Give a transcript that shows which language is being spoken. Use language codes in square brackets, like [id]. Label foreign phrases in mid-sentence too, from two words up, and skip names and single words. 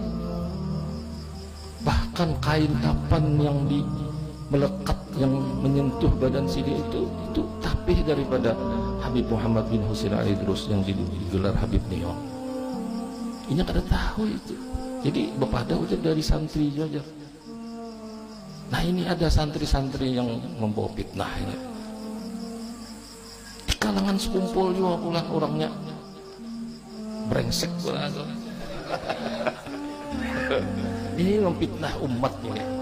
[id] Bahkan kain kapan yang melekat yang menyentuh badan Sidin itu tapih daripada Habib Muhammad bin Husain Al-Idrus yang digelar Habib Neon. [bjn] Ini kada tahu itu. Jadi bepada ujar dari santri saja. [id] Nah ini ada santri-santri yang membawa fitnah ini. Di kalangan sekumpul juga pula orangnya brengsek pula. Ini memfitnah umat ini.